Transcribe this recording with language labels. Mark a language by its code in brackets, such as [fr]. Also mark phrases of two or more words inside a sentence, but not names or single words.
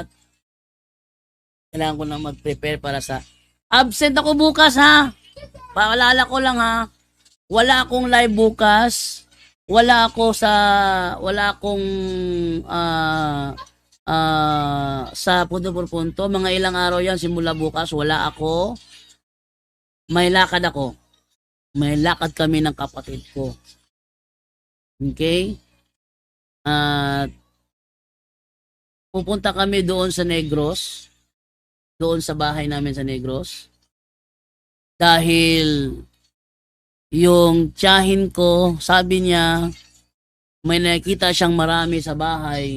[tl] Kailangan ko na mag-prepare para sa absent ako bukas Paalala ko lang wala akong live bukas. Wala akong sa [es] punto por punto. [tl] Mga ilang araw yan simula bukas. Wala ako. May lakad ako. May lakad kami ng kapatid ko. Okay? At pupunta kami doon sa Negros. Doon sa bahay namin sa Negros. Dahil yung tiyahin ko, sabi niya, may nakita siyang marami sa bahay.